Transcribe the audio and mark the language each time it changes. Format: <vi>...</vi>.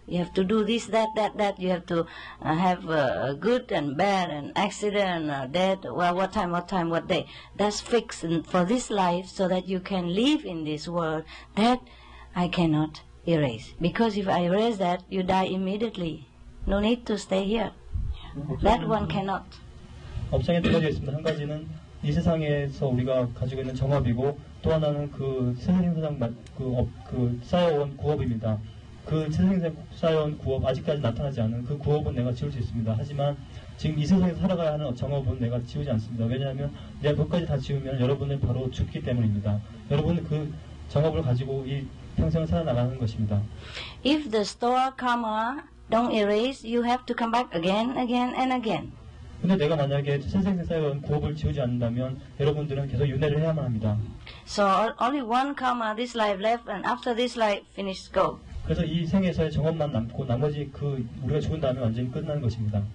<en>You have to do this, that. You have to have good and bad and accident, death, well, what time, what day. That's fixed for this life so that you can live in this world. That I cannot erase. Because if I erase that, you die immediately. No need to stay here. That one cannot.</en> <ko>업장에 두 가지가 있습니다. 한 가지는 이 세상에서 우리가 가지고 있는 정업이고 또 하나는 그 세상에서 쌓여온 구업입니다. 그 세상에서 쌓여온 구업, 아직까지 나타나지 않은 그 구업은 내가 지울 수 있습니다. 하지만 지금 이 세상에서 살아가야 하는 정업은 내가 지우지 않습니다. 왜냐하면 내가 그것까지 다 지우면 여러분은 바로 죽기 때문입니다. 여러분은 그 정업을 가지고 이 평생을 살아나가는 것입니다.</ko> <en>If the store karma don't erase, you have to come back again and again.</en> <ko>근데 내가 만약에 세상에 쌓여온 구업을 지우지 않는다면 여러분들은 계속 윤회를 해야만 합니다.</ko> <en>So only one karma, this life left, and after this life, finish, go.</en> <ko>그래서 이 생에서의 정업만 남고 나머지 우리가 죽은 다음에 완전히 끝나는 것입니다.</ko>